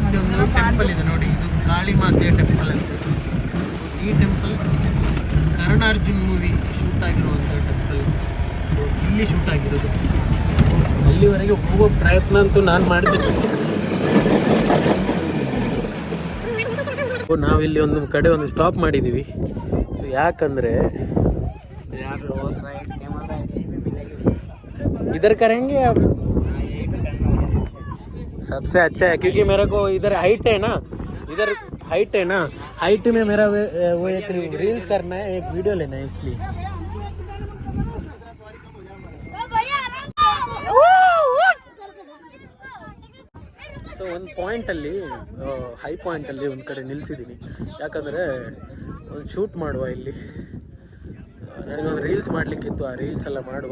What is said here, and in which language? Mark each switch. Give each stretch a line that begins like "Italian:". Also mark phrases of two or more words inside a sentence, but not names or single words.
Kannada: ಒಂದು ಟೆಂಪಲ್ ಇದೆ ನೋಡಿ, ಇದು ಕಾಳಿ ಮಾತೆಯ ಟೆಂಪಲ್ ಅಂತ. ಈ ಟೆಂಪಲ್ ಕರ್ಣಾರ್ಜುನ್
English: movie shoot
Kannada: ಆಗಿರುವಂಥ ಟೆಂಪಲ್. ಇಲ್ಲಿ ಶೂಟ್ ಆಗಿರೋದು. ಅಲ್ಲಿವರೆಗೆ ಹೋಗೋ ಪ್ರಯತ್ನ ಅಂತೂ ನಾನು ಮಾಡ್ತೀನಿ. ನಾವಿಲ್ಲಿ ಒಂದು ಕಡೆ ಒಂದು ಸ್ಟಾಪ್ ಮಾಡಿದ್ದೀವಿ. ಸೊ ಯಾಕಂದರೆ
Hindi: इधर करेंगे अब, सबसे अच्छा है क्योंकि मेरे को इधर हाइट है ना, इधर हाइट है ना, हाइट में मेरा वो एक रील्स करना है, एक वीडियो लेना है, इसलिए.
Kannada: ಸೊ ಒಂದು ಪಾಯಿಂಟಲ್ಲಿ, ಹೈ ಪಾಯಿಂಟಲ್ಲಿ ಒಂದು ಕಡೆ ನಿಲ್ಲಿಸಿದ್ದೀನಿ. ಯಾಕಂದರೆ ಒಂದು ಶೂಟ್ ಮಾಡುವ ಇಲ್ಲಿ, ನನಗೊಂದು ರೀಲ್ಸ್ ಮಾಡಲಿಕ್ಕಿತ್ತು, ಆ ರೀಲ್ಸ್ ಎಲ್ಲ ಮಾಡುವ.